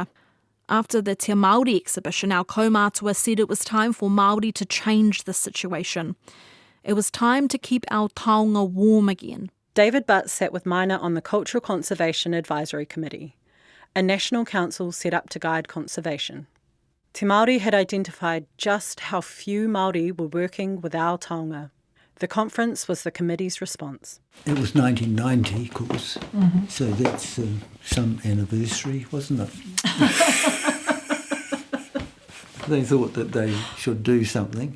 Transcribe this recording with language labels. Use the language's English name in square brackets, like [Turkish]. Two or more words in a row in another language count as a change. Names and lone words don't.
[English] After the Te Māori exhibition, our kaumātua said it was time for Māori to change the situation. It was time to keep our taonga warm again. David Butt sat with Maina on the Cultural Conservation Advisory Committee, a national council set up to guide conservation. Te Māori had identified just how few Māori were working with our taonga. The conference was the committee's response. It was 1990, of course, so that's some anniversary, wasn't it? They thought that they should do something.